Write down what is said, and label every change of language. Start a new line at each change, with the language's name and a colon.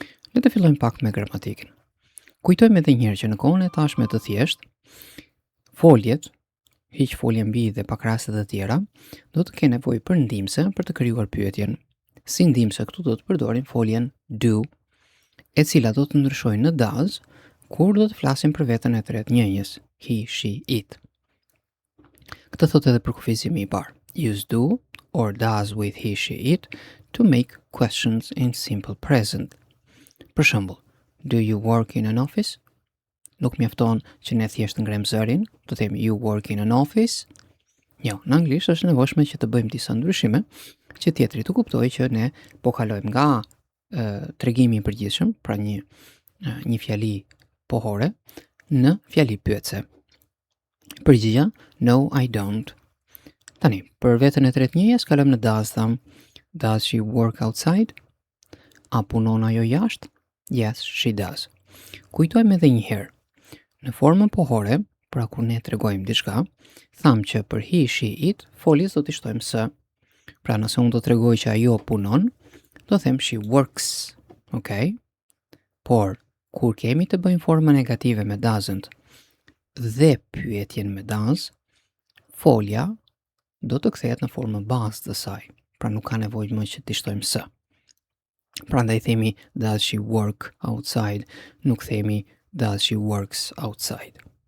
Albanian: Le të fillojmë pak me gramatikën. Kujtojmë edhe një herë që në kohën e tashme të thjeshtë, foljet, hiq foljen mbi dhe pak raste të tjera, do të kenë nevojë për ndihmëse për të krijuar pyetjen. Si ndihmëse këtu do të përdorim foljen do, e cila do të ndryshojë në does kur do të flasim për veten e tretë njëjës, he, she, it. Këtë thot edhe për kufizimi i parë.
English: Use do or does with he, she, it to make questions in simple present.
Albanian: Për shembull,
English: do you work in an office?
Albanian: Nuk mjafton që ne thjesht ngrem zërin, do themi
English: you work in an office.
Albanian: Jo, në anglisht është nevojshme që të bëjmë disa ndryshime, që tjetri të kuptojë që ne po kalojmë nga tregimi i përgjithshëm, pra një fjali pohore, në fjali pyetëse. Përgjigja,
English: no, I don't.
Albanian: Tani, për veten e tretë njëjës kalojmë në does tham.
English: Does she work outside?
Albanian: A punon ajo jashtë?
English: Yes, she does.
Albanian: Kujtojmë edhe një herë. Në formën pohore, pra kur ne tregojmë diçka, tham që për he, she, it, foljes do t'i shtojmë s. Pra nëse unë do tregoj që ajo punon, do them
English: she works, okay?
Albanian: Por, kur kemi të bëjmë forma negative me doesn't dhe pyetjen me does, folja do të kthehet në formën bazë të saj. Pra nuk ka nevojë më që t'i shtojmë s. Prandaj themi
English: does she work outside,
Albanian: nuk themi
English: does she works outside.